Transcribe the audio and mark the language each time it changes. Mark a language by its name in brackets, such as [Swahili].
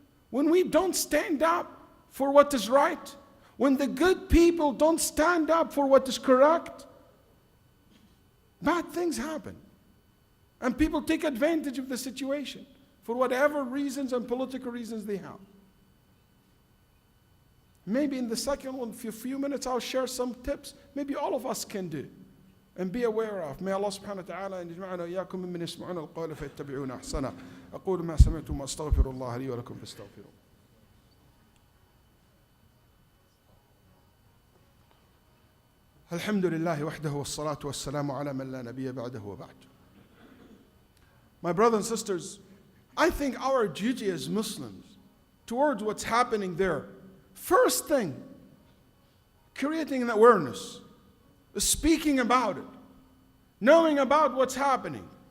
[English] When we don't stand up for what is right, when the good people don't stand up for what is correct, bad things happen. And people take advantage of the situation for whatever reasons and political reasons they have. Maybe in the second one, for a few minutes, I'll share some tips maybe all of us can do and be aware of. May Allah subhanahu wa ta'ala [Arabic] يجمعنا وإياكم ممن يسمعون القول فيتبعون أحسنه. أقول ما سمعتم وأستغفر الله لي ولكم فاستغفروه. الحمد لله وحده والصلاة والسلام على من لا نبي بعده وبعد. [English] My brothers and sisters, I think our duty as Muslims towards what's happening there, first thing, creating an awareness, speaking about it, knowing about what's happening.